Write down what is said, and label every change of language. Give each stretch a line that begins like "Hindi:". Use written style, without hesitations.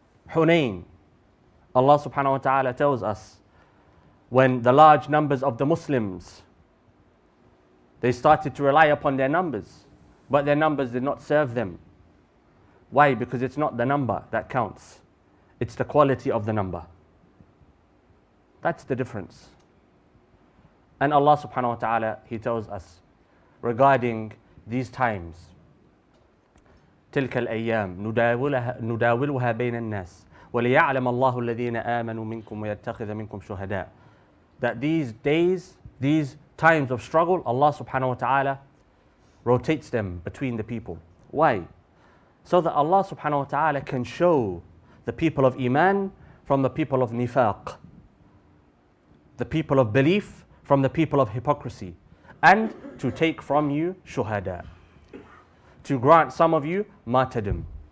English: Hunayn, Allah subhanahu wa ta'ala tells us, when the large numbers of the Muslims, they started to rely upon their numbers, but their numbers did not serve them. Why? Because it's not the number that counts, it's the quality of the number. That's the difference.
Arabic: And Allah subhanahu wa ta'ala, He tells us regarding these times, تلك الأيام نداولها بين الناس وليعلم الله الذين آمنوا منكم ويتخذ منكم شهداء.
English: That these days, these times of struggle, Allah subhanahu wa ta'ala rotates them between the people. Why? So that Allah subhanahu wa ta'ala can show the people of Iman from the people of Nifaq, the people of belief from the people of hypocrisy, and to take from you shuhada, to grant some of you martyrdom.